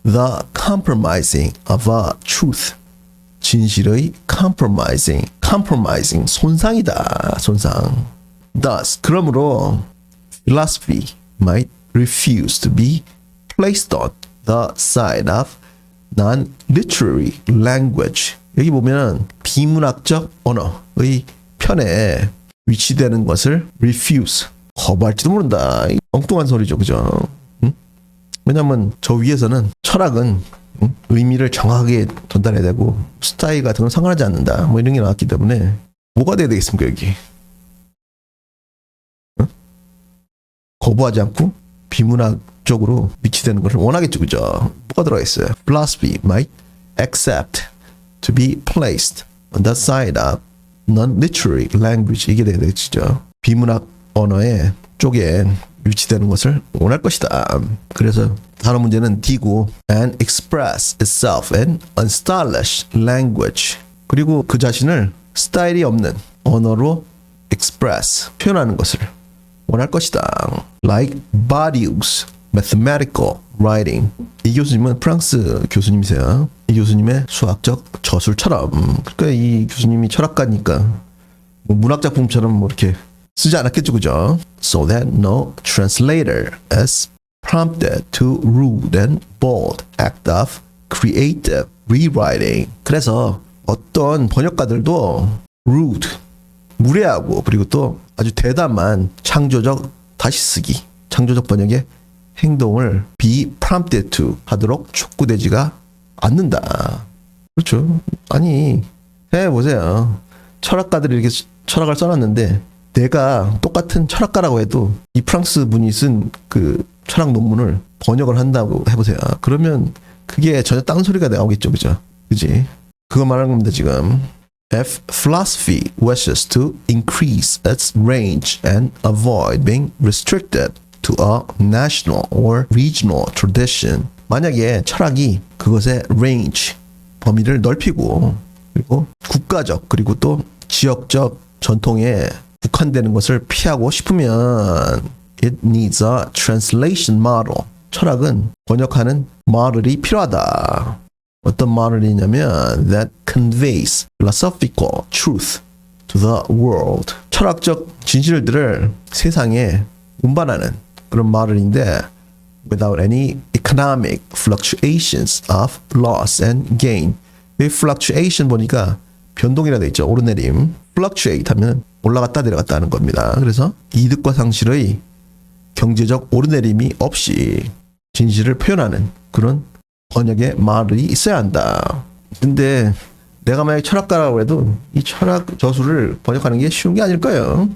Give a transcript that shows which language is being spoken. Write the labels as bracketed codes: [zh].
[en] The compromising of a truth. [ko] 진실의 compromising 손상이다. 손상. [en] Thus, [ko] 그러므로 [en] philosophy might refuse to be placed on the side of non-literary language. [ko] 여기 보면 비문학적 언어의 편에 위치되는 것을 refuse, 거부할지도 모른다. 엉뚱한 소리죠, 그죠? 응? 왜냐면 저 위에서는 철학은 의미를 정확하게 전달해야 되고 스타일 같은 건 상관하지 않는다. 뭐 이런 게 나왔기 때문에 뭐가 돼야 되겠습니까 여기? 거부하지 않고 비문학적으로 미치되는 것을 원하겠죠, 그죠? 뭐가 들어가 있어요? [en] Philosophy might accept to be placed on the side of non-literary language. [ko] 이게 되겠죠. 비문학 언어의 쪽에 위치되는 것을 원할 것이다. 그래서 단어 문제는 D고 [en] and express itself in unstylish language. [ko] 그리고 그 자신을 스타일이 없는 언어로 express, 표현하는 것을 원할 것이다. [en] Like Badiou's mathematical writing. [ko] 이 교수님은 프랑스 교수님이세요. 이 교수님의 수학적 저술처럼. 그러니까 이 교수님이 철학가니까 뭐 문학 작품처럼 뭐 이렇게 쓰지 않았겠죠, 그죠? [en] So that no translator is prompted to rude and bold act of creative rewriting. [ko] 그래서 어떤 번역가들도 rude, 무례하고 그리고 또 아주 대담한 창조적 다시 쓰기, 창조적 번역의 행동을 be prompted to 하도록 촉구되지가 않는다. 그렇죠. 아니 해보세요. 철학가들이 이렇게 철학을 써놨는데 내가 똑같은 철학가라고 해도 이 프랑스 분이 쓴 그 철학 논문을 번역을 한다고 해보세요. 그러면 그게 전혀 딴소리가 나오겠죠. 그죠? 그지? 그거 말하는 겁니다 지금. [en] If philosophy wishes to increase its range and avoid being restricted to a national or regional tradition. [ko] 만약에 철학이 그것의 range, 범위를 넓히고 그리고 국가적 그리고 또 지역적 전통에 국한되는 것을 피하고 싶으면 [en] it needs a translation model. [ko] 철학은 번역하는 모델이 필요하다. 어떤 모델이냐면 [en] that conveys philosophical truth to the world. [ko] 철학적 진실들을 세상에 운반하는 그런 모델인데 [en] without any economic fluctuations of loss and gain. [ko] 이 fluctuation 보니까 변동이라 돼 있죠. 오르내림. fluctuate 하면 올라갔다 내려갔다 하는 겁니다. 그래서 이득과 상실의 경제적 오르내림이 없이 진실을 표현하는 그런 번역의 말이 있어야 한다. 근데 내가 만약 철학가라고 해도 이 철학 저술을 번역하는 게 쉬운 게 아닐 거예요.